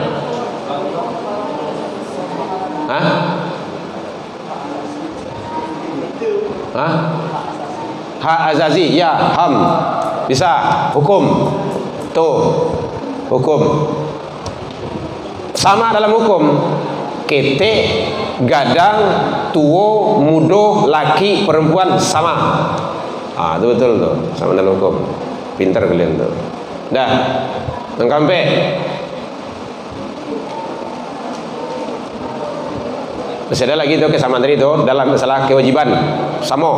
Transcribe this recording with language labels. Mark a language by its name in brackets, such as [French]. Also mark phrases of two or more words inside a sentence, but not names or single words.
[Indonesian] Hah? Hak azazi, ya, HAM. Bisa. Hukum. Tuh. Hukum. Sama dalam hukum. [Minangkabau] Ketek, gadang, tuo, mudo, laki, [Indonesian] perempuan sama. Itu betul tuh. Sama dalam hukum. Pintar kalian tuh. Dah. Mengkampe. Masih ada lagi tuh kesamaan tadi itu dalam masalah kewajiban sama.